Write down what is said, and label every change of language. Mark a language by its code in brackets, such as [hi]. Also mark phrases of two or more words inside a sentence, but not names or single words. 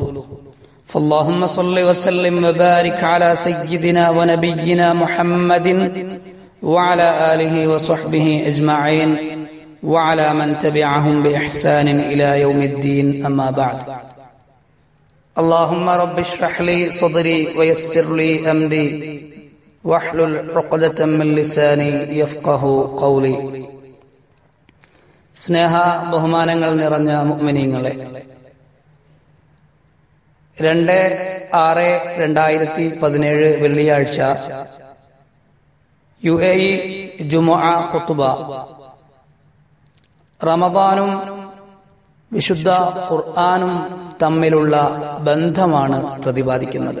[ar] فاللهم صل وسلم وبارك على سيدنا ونبينا محمد وعلى آله وصحبه أجمعين وعلى من تبعهم بإحسان إلى يوم الدين، أما بعد. اللهم رب اشرح لي صدري ويسر لي أمري واحلل عقدة من لساني يفقه قولي. [ml] സ്നേഹ ബഹുമാനങ്ങൾ നിറഞ്ഞ മുഅ്മിനീങ്ങളെ, 2/6/2017 വെള്ളിയാഴ്ച UAE ജുമുഅ ഖുത്ബ. റമദാനും വിശുദ്ധ ഖുർആനും തമ്മിലുള്ള ബന്ധമാണ് പ്രതിപാദിക്കുന്നത്.